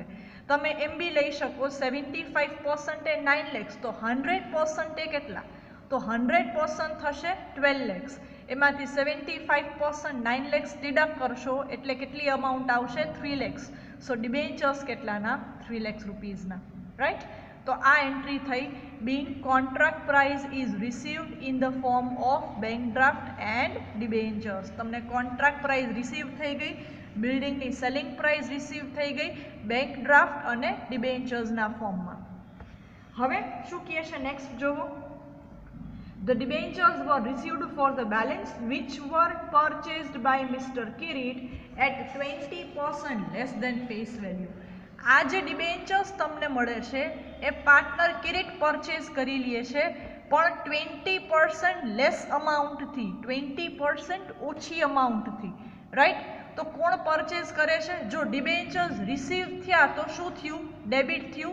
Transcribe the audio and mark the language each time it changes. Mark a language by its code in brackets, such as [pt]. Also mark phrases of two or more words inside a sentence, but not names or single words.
[gu] તમે એમ બી લઈ શકો 75% એ 9 lakhs, તો 100% એ કેટલા? તો 100% થશે 12 lakhs. એમાંથી 75% 9 lakhs ડિડક્ટ કરશો એટલે કેટલી અમાઉન્ટ આવશે? 3 lakhs. [en] So debentures [gu] કેટલાના? 3 lakhs રૂપીઝના. રાઈટ. તો આ એન્ટ્રી થઈ. [en] being contract price is received in the form of bank draft and debentures. [gu] તમને [en] contract price receive [gu] થઈ ગઈ, બિલ્ડિંગની [en] selling price receive [gu] થઈ ગઈ [en] bank draft [gu] અને ડિબેન્ચર્સના ફોર્મમાં. હવે શું કહે છે નેક્સ્ટ જોવો. [en] The debentures were received for the balance which were purchased by Mr. Kirit at 20% less than face value. [gu] આ જે ડિબેન્ચર્સ તમને મળે છે એ પાર્ટનર કિરીટ પરચેઝ કરી લે છે, પણ 20% લેસ અમાઉન્ટથી, 20% ઓછી અમાઉન્ટથી. રાઈટ. તો કોણ પરચેઝ કરે છે? જો [en] debentures receive [gu] થયા તો શું થયું? ડેબિટ થયું.